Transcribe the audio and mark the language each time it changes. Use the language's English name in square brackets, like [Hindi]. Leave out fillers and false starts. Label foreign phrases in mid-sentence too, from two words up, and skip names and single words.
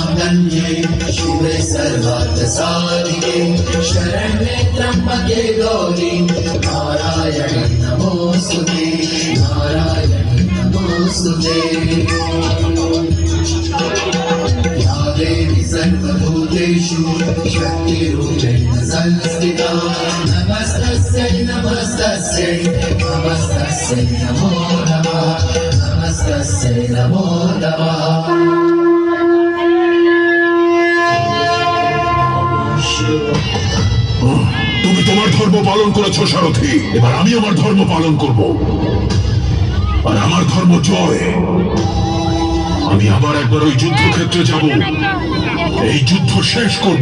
[Sanskrit] शरण्ये शिवे सर्वार्थसाधिके शरण्ये त्र्यम्बके गौरी नारायणी नमोस्तुते नारायणी नमोस्तुते या देवी सर्वभूतेषु शक्तिरूपेण संस्थिता नमस्तस्यै नमस्तस्यै नमस्तस्यै नमो नमः नमस्तस्यै नमो नमः। [Bangla] তুমি তোমার ধর্ম পালন করেছো সারথি, এবার আমি আমার ধর্ম পালন করব, আর আমার ধর্ম জয়। আমি আবার একবার ওই যুদ্ধক্ষেত্রে যাব, এই যুদ্ধ শেষ করব।